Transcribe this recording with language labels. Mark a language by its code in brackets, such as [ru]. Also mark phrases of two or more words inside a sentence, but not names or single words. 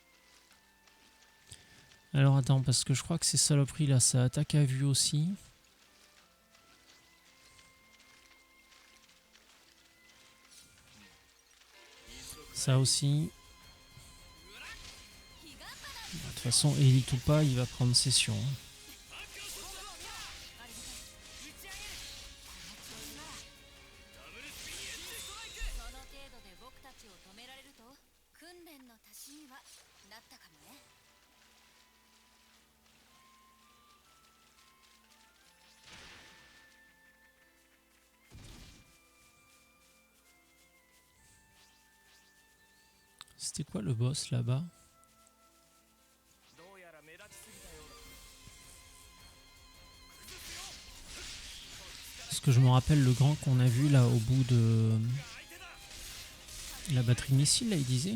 [fr] Alors attends, parce que je crois que ces saloperies là, ça attaque à vue aussi. Ça aussi. De toute façon, élite ou pas, il va prendre session. Hein. [ja] その程度で僕たちを止められると訓練の足しにはなったかもね。 [fr] C'était quoi le boss là-bas? Parce que je me rappelle le grand qu'on a vu là au bout de la batterie missile là, il disait.